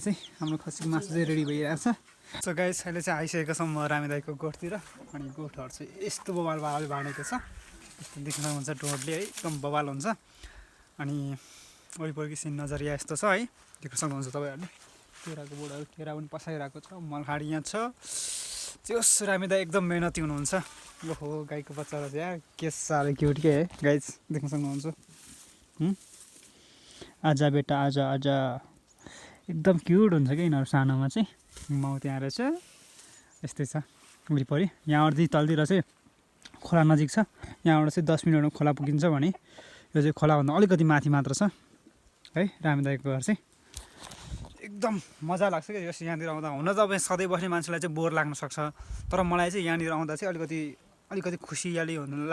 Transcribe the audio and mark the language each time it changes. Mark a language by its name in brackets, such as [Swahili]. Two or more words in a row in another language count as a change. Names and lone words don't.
[Nepali] चाहिँ हाम्रो खसीको मासु चाहिँ रेडी भइरहेको छ [English] so guys [Nepali] अहिले चाहिँ आइसकेको छ म रामे दाईको गोठतिर अनि गोठहरू चाहिँ यस्तो बवाल बवाल बाँडेको छ यस्तो देख्न सक्नुहुन्छ डोरले है एकदम बवाल हुन्छ अनि वरिपरिको सिन नजरिया यस्तो छ है देख्न सक्नुहुन्छ तपाईँहरूले केराको बोटहरू केरा पनि पसाइरहेको छ मलखाडी यहाँ छ त्यो रामे दाई एकदम मेहनती हुनुहुन्छ ओहो गाईको बच्चाहरू चाहिँ यार के साह्रो क्युट के है गाइज देख्न सक्नुहुन्छ [Hindi] आजा बेटा आजा आजा एकदम क्युट हुन्छ क्या यिनीहरू सानोमा चाहिँ माउ त्यहाँ रहेछ यस्तै छ वरिपरि यहाँबाट तलतिर चाहिँ खोला नजिक छ यहाँबाट चाहिँ 10 मिनटमा खोला पुगिन्छ भने यो चाहिँ खोलाभन्दा अलिकति माथि मात्र छ है रामे [Nepali] दाईको घर चाहिँ एकदम मजा लाग्छ क्या यस यहाँनिर आउँदा हुन त अब सधैँ बस्ने मान्छेलाई चाहिँ बोर लाग्न सक्छ तर मलाई चाहिँ यहाँनिर आउँदा चाहिँ अलिकति खुसियाली हुन